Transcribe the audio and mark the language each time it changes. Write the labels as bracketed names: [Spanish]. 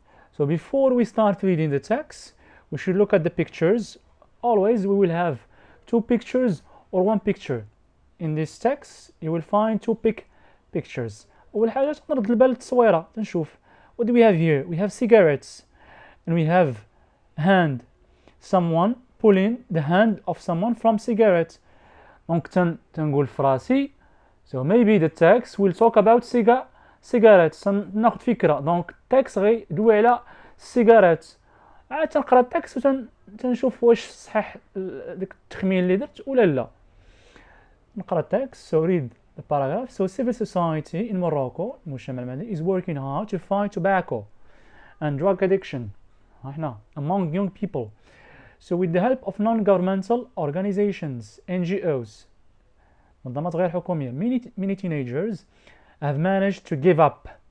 [English] So before we start reading the text, we should look at the pictures. Always we will have two pictures or one picture. In this text you will find two pictures. [Arabic] أول حاجة نرد البال للتصويرة نشوف. [English] What do we have here? We have cigarettes and we have hand. Someone pulling the hand of someone from cigarette. [Arabic] دونك تنقول في راسي. [English] So maybe the text will talk about cigarettes. [Arabic] ناخذ فكرة. دونك التكست غي يدوي على cigarettes. عاد تنقرا التكست وتنشوف واش صحيح داك التخمين اللي درت ولا لا. نقرا التكست. [English] So read the paragraph. So civil society in Morocco [Arabic] المجتمع المدني [English] is working hard to fight tobacco and drug addiction. هنا among young people. So with the help of non-governmental organizations, NGOs, [Arabic] منظمات غير حكومية, [English] many teenagers have managed to give up.